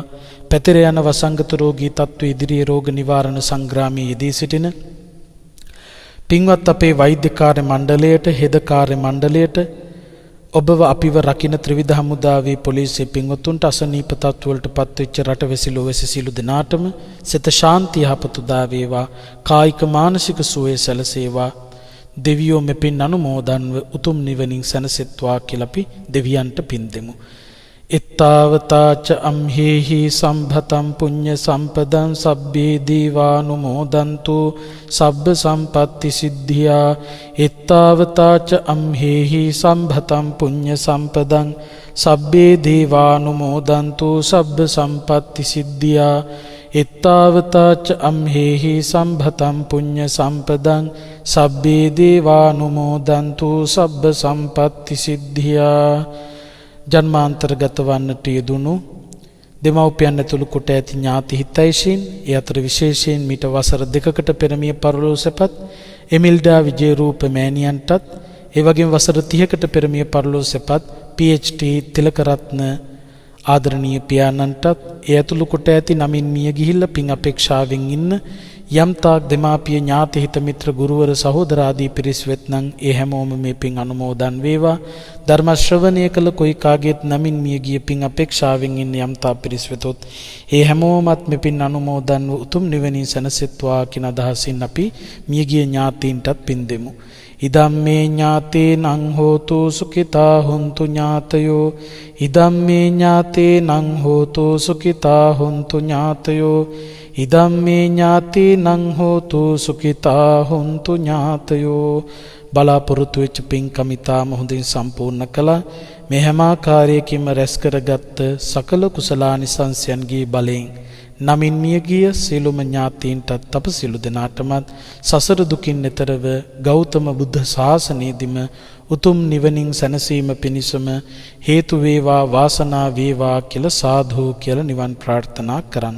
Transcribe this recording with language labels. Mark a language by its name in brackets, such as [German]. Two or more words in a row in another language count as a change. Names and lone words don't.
[Sinhala] පැතිර යන වසංගත රෝගී තත්ත්ව ඉදිරියේ රෝග නිවාරණ සංග්‍රාමයේ යෙදී සිටින පින්වත් අපේ වෛද්‍ය කාර්ය මණ්ඩලයට, හෙද කාර්ය මණ්ඩලයට, ඔබව අපිව රකින්න ත්‍රිවිධ හමුදාවේ පොලිසිය පින්වතුන්ට, අසනීප තත්ත්වවලට පත්වෙච්ච රටවැසි ලෝවැසි සියලු දෙනාටම සිත ශාන්තිය යහපත උදා වේවා. කායික මානසික සුවය සැලසේවා. දෙවියෝ මෙපින් අනුමෝදන්ව උතුම් නිවනින් සැනසෙත්වා කියලා අපි දෙවියන්ට පින් දෙමු. [Pali] ittavataච amhehi sambhatam punya sampadam sabbhe devanumodantu sabba sampatti siddhya. ittavataච amhehi sambhatam punya sampadam sabbhe devanumodantu sabba sampatti siddhya. ittavataච amhehi sambhatam punya sampadam sabbhe devanumodantu sabba sampatti siddhya. [Sinhala] ජන්මාන්තරගත වන්නට යෙදුණු දෙමව්පියන් ඇතුළු කොට ඇති ඥාති හිතයිෂීන්, ඒ අතර විශේෂයෙන් මීට වසර 2කට පෙර මිය පරලෝසපත් එමිල්ඩා විජේරූප මෑණියන්ටත්, ඒ වගේම වසර 30කට පෙර මිය පරලෝසපත් PhD තිලකරත්න ආදරණීය පියාණන්ටත්, ඒ ඇතුළු කොට ඇති නමින් මිය ගිහිල්ලා පින් අපේක්ෂාවෙන් ඉන්න යම් තාක් දෙමාපිය ඥාති හිත මිත්‍ර ගුරුවර සහෝදර ආදී පිරිස් වෙත්නම් ඒ හැමෝම මේ පින් අනුමෝදන් වේවා. ධර්ම ශ්‍රවණය කළ කොයි කාගේත් නමින් මිය ගිය පින් අපේක්ෂාවෙන් ඉන්න යම් තාක් පිරිස් වෙතොත් ඒ හැමෝමත් මේ පින් අනුමෝදන් වූ උතුම් නිවනින් සැනසෙත්වා කියන අදහසින් අපි මියගිය ඥාතීන්ටත් පින් දෙමු. [Pali] ඉදම්මේ ඥාතේනං හෝතු සුඛිතා හොන්තු ඥාතයෝ ඉදම්මේ ඥාතේනං හෝතු සුඛිතා හොන්තු ඥාතයෝ ඉදම්මේ ඥාතේනං හෝතු සුඛිතා හොන්තු ඥාතයෝ. [Sinhala] බලාපොරොත්තු වෙච්ච පින්කම ඉතාම හොඳින් සම්පූර්ණ කළා. මේ හැම ආකාරයකින්ම රැස් කරගත් සකල කුසලානිසංසයන්ගේ බලයෙන් නමින් මියගිය සියලුම ඥාතීන්ටත් අප සියලු දෙනාටමත් සසර දුකින් එතරව ගෞතම බුද්ධ ශාසනයේදීම උතුම් නිවනින් සැනසීම පිණිසම හේතු වේවා වාසනා වේවා කියලා සාදු කියලා නිවන් ප්‍රාර්ථනා කරන්න.